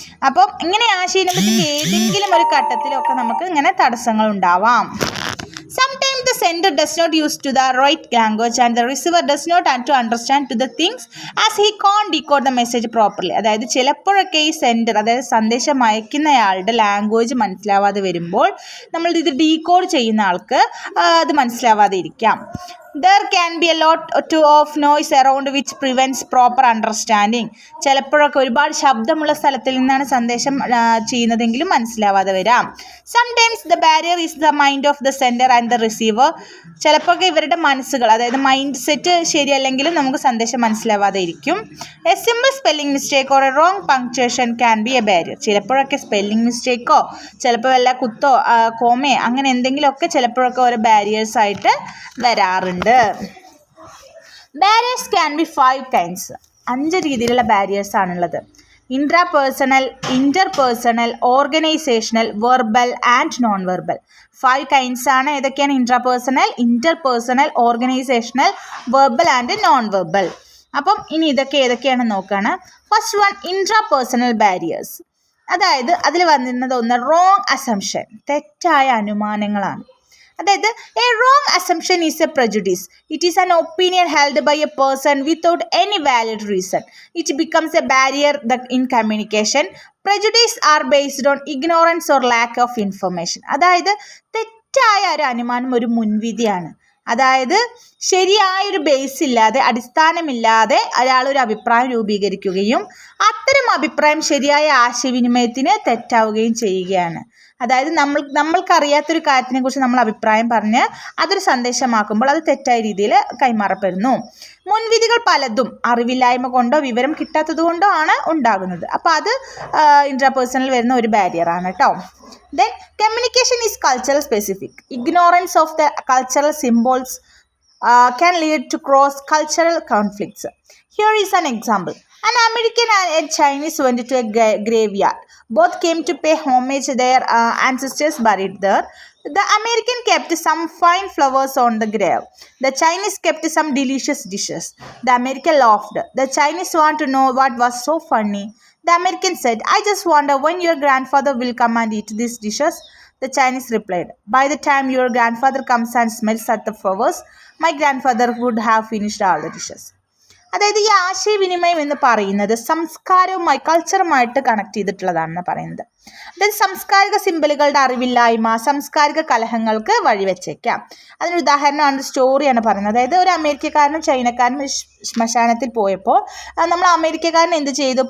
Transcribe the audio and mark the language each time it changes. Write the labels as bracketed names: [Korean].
[Malayalam] അപ്പം ഇങ്ങനെ ആശയവിനിമയത്തിൻ്റെ ഏതെങ്കിലും ഒരു ഘട്ടത്തിലൊക്കെ നമുക്ക് ഇങ്ങനെ തടസ്സങ്ങൾ ഉണ്ടാവാം. [English] Sometimes the sender does not use to the right language and the receiver does not understand to the things as he can't decode the message properly. [Malayalam] അതായത് ചിലപ്പോഴൊക്കെ ഈ സെൻഡർ, അതായത് സന്ദേശം അയക്കുന്നയാളുടെ ലാംഗ്വേജ് മനസ്സിലാവാതെ വരുമ്പോൾ നമ്മൾ ഇത് ഡീകോഡ് ചെയ്യുന്ന ആൾക്ക് അത് മനസ്സിലാവാതെ ഇരിക്കാം. [English] There can be a lot of noise around which prevents proper understanding. [Malayalam] ചിലപ്പോഴൊക്കെ ഒരുപാട് ശബ്ദമുള്ള സ്ഥലത്തിൽ നിന്നാണ് സന്ദേശം ചെയ്യുന്നതെങ്കിലും മനസ്സിലാവാതെ വരാം. [English] Sometimes the barrier is the mind of the sender and the receiver. [Malayalam] ചിലപ്പോഴൊക്കെ ഇവരുടെ മനസ്സുകൾ, അതായത് മൈൻഡ് സെറ്റ് ശരിയല്ലെങ്കിലും നമുക്ക് സന്ദേശം മനസ്സിലാവാതെ ഇരിക്കും. [English] A simple spelling mistake or a wrong punctuation can be a barrier. [Malayalam] ചിലപ്പോഴൊക്കെ സ്പെല്ലിംഗ് മിസ്റ്റേക്കോ ചിലപ്പോൾ വല്ല കുത്തോ കോമേ അങ്ങനെ എന്തെങ്കിലുമൊക്കെ ചിലപ്പോഴൊക്കെ ഓരോ ബാരിയേഴ്സ് ആയിട്ട് വരാറുണ്ട്. [English] Barriers can be 5 kinds. [Malayalam] 5 രീതിയിലുള്ള ബാരിയേഴ്സ് ആണുള്ളത്. [English] Intrapersonal, interpersonal, organisational, verbal and non verbal. 5 kinds [Malayalam] ആണ്. ഏതൊക്കെയാണ്? [English] Intrapersonal, interpersonal, organisational, verbal and non verbal. [Malayalam] അപ്പം ഇനി ഇതൊക്കെ ഏതൊക്കെയാണെന്ന് നോക്കുകയാണ്. [English] First one, intrapersonal barriers. [Malayalam] അതായത് അതിൽ വന്നിരുന്നത് ഒന്ന് റോങ് അസംഷൻ, തെറ്റായ അനുമാനങ്ങളാണ്. [English] അതായത് a wrong assumption is a prejudice. It is an opinion held by a person without any valid reason. It becomes a barrier in communication. Prejudice are based on ignorance or lack of information. [Malayalam] അതായത് തെറ്റായ ഒരു അനുമാനം ഒരു മുൻവിധിയാണ്. അതായത് ശരിയായൊരു base ഇല്ലാതെ, അടിസ്ഥാനമില്ലാതെ ഒരാളൊരു അഭിപ്രായം രൂപീകരിക്കുകയും അത്തരം അഭിപ്രായം ശരിയായ ആശയവിനിമയത്തിന് തെറ്റാവുകയും ചെയ്യുകയാണ്. അതായത് നമ്മൾക്കറിയാത്തൊരു കാര്യത്തിനെക്കുറിച്ച് നമ്മൾ അഭിപ്രായം പറഞ്ഞ് അതൊരു സന്ദേശമാക്കുമ്പോൾ അത് തെറ്റായ രീതിയിൽ കൈമാറപ്പെടുന്നു. മുൻവിധികൾ പലതും അറിവില്ലായ്മ കൊണ്ടോ വിവരം കിട്ടാത്തത് കൊണ്ടോ ആണ് ഉണ്ടാകുന്നത്. അപ്പോൾ അത് ഇൻട്രാപേഴ്സണൽ വരുന്ന ഒരു ബാരിയറാണ് കേട്ടോ. [English] Then communication is cultural specific. Ignorance of the cultural symbols can lead to cross-cultural conflicts. Here is an example. An American and a Chinese went to a graveyard. Both came to pay homage to their ancestors buried there. The American kept some fine flowers on the grave. The Chinese kept some delicious dishes. The American laughed. The Chinese wanted to know what was so funny. The American said, "I just wonder when your grandfather will come and eat these dishes." The Chinese replied, "By the time your grandfather comes and smells at the flowers, my grandfather would have finished all the dishes." [Malayalam] അതായത് ഈ ആശയവിനിമയം എന്ന് പറയുന്നത് സംസ്കാരവുമായി, കൾച്ചറുമായിട്ട് connect ചെയ്തിട്ടുള്ളതാണെന്ന് പറയുന്നത്. അതായത് സാംസ്കാരിക സിമ്പലുകളുടെ അറിവില്ലായ്മ സാംസ്കാരിക കലഹങ്ങൾക്ക് വഴിവെച്ചേക്കാം. അതിനൊരു ഉദാഹരണമാണ്, സ്റ്റോറിയാണ് പറയുന്നത്. അതായത് ഒരു അമേരിക്കക്കാരനും ചൈനക്കാരനും ശ്മശാനത്തിൽ പോയപ്പോൾ നമ്മൾ അമേരിക്കക്കാരൻ എന്ത് ചെയ്തു?